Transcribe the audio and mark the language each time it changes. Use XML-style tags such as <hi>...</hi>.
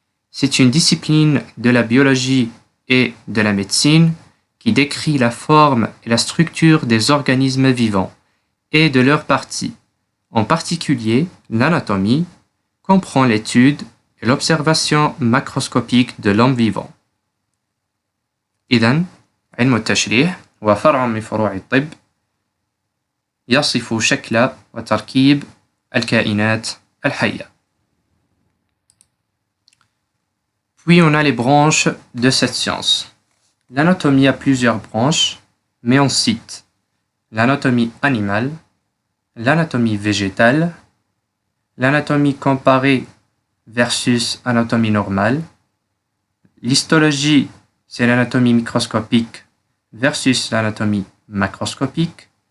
<fr>C'est une discipline de la biologie et de la médecine qui décrit la forme et la structure des organismes vivants et de leurs parties. En particulier, l'anatomie comprend l'étude et l'observation macroscopique de l'homme vivant.</fr> <ar>إذن علم التشريح هو فرع من فروع الطب يصف شكل وتركيب الكائنات الحية.</ar> <fr>Puis on a les branches de cette science. L'anatomie a plusieurs branches, mais on cite l'anatomie animale, l'anatomie végétale, l'anatomie comparée versus anatomie normale, l'histologie, c'est l'anatomie microscopique versus l'anatomie macroscopique,</fr>